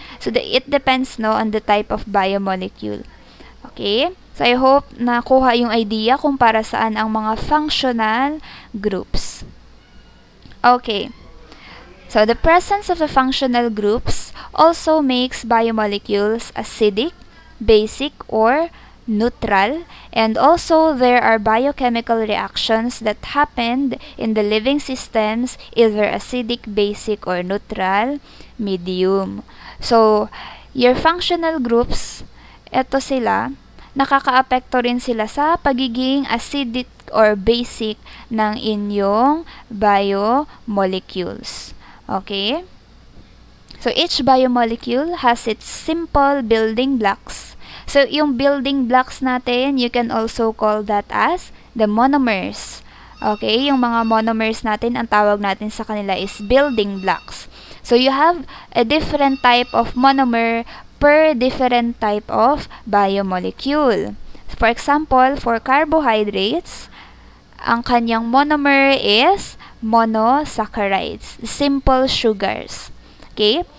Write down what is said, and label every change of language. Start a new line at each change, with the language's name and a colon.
English: So, it depends on the type of biomolecule. Okay?
Filipino: So, I hope nakuha yung idea kung para saan ang mga functional groups.
English: Okay. So, the presence of the functional groups also makes biomolecules acidic, basic, or neutral, and also there are biochemical reactions that happened in the living systems, either acidic, basic, or neutral medium. So, your functional groups,
Filipino: eto sila, nakakaapekto rin sila sa pagiging acidic or basic ng inyong biomolecules. Okay?
English: So, each biomolecule has its simple building blocks. So,
Filipino: yung building blocks natin,
English: you can also call that as the monomers. Okay?
Filipino: Yung mga monomers natin, ang tawag natin sa kanila is building blocks.
English: So, you have a different type of monomer per different type of biomolecule. For example, for carbohydrates,
Filipino: ang kanyang monomer
English: is monosaccharides, simple sugars. Okay?